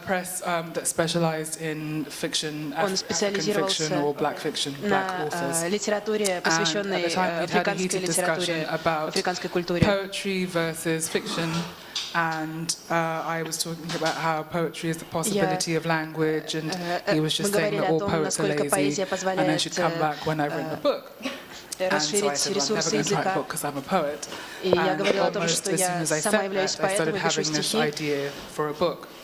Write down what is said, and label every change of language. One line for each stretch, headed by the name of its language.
English: A press that specialized in fiction, African fiction or black fiction, black authors.
Russian: Литературе, посвященной африканской литературе, африканской культуре.
English: Poetry versus fiction. And I was talking about how poetry is the possibility of language, and he was just saying that all poets are lazy, and I should come back when I've written a book. And so I said, well, I'm never going to write a book because I'm a poet. And almost as soon as I said that, I started having this idea for a book.